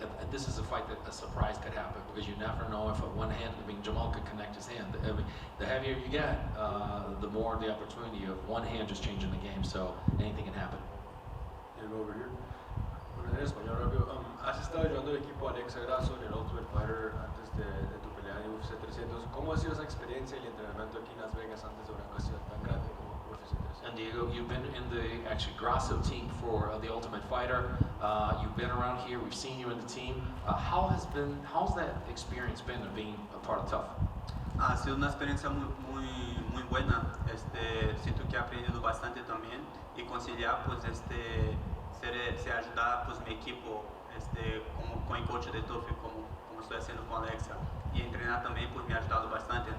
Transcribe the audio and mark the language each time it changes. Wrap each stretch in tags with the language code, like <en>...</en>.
<en>This is a fight that a surprise could happen, because you never know if Jamal could connect his hand. The heavier you get, the more the opportunity of one hand just changing the game, so anything can happen. Over here.</en> <es>En español rápido. Has estado ayudando al equipo Alexa Grasso en el Ultimate Fighter antes de tu pelea en UFC 300. ¿Cómo ha sido esa experiencia y el entrenamiento aquí en Las Vegas antes de una ocasión tan grande como UFC 300?</es> <en>And Diego, you've been in the Grasso team for the Ultimate Fighter. You've been around here. We've seen you in the team. How's that experience been of being a part of TUF?</en> <es>Ha sido una experiencia muy buena. Siento que he aprendido bastante también y conciliar, pues, se ajudar, pues, mi equipo, como com o coach de TUF,</es> <pt>como estou fazendo com a Alexa,</pt> <es>e treinar também, pues, me ha ajudado bastante.</es>